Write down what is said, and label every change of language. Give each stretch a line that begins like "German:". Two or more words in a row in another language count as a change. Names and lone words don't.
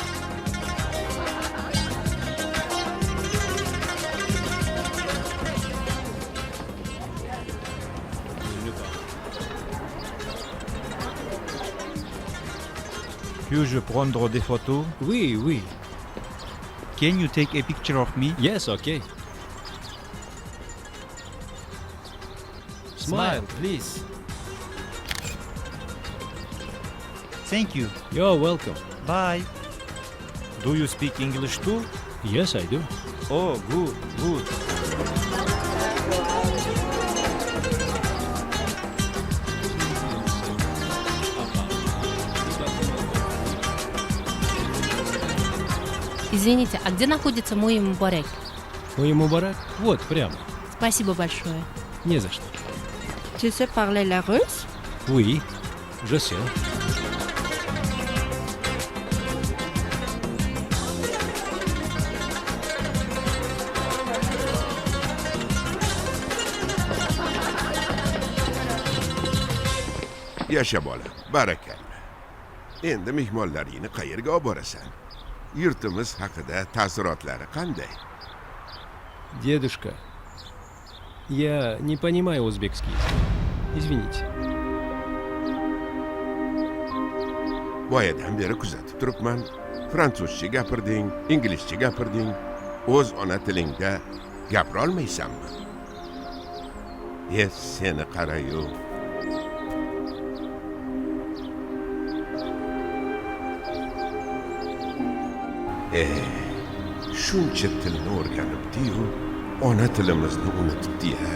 French: Puis-je prendre des photos? Oui, oui.
English: Can you take a picture of me? Yes, okay. Smile, please. Thank you. You're welcome. Bye. Do you speak English too? Yes, I do. Oh, good, good.
Russian: Извините, а где находится мой Мубарак? Мой Мубарак? Вот, прямо. Спасибо большое. Не за что.
French: Tu sais parler la russe? Oui, je sais.
Uzbek: Yasha bola, barakalla. Endi mehmonlaringni qayerga olib borasan? Yurtimiz haqida taassurotlari qanday?
Russian: Дедушка, я не понимаю узбекский. Извините.
Uzbek: Boyadan beri kuzatib turibman. Fransuzcha gapirding, inglizcha gapirding. O'z ona tilingda gapira olmaysanmi? Seni qarayu. Shuncha tilni o'rganibdi-yu, ona tilimizni unutibdi-ya.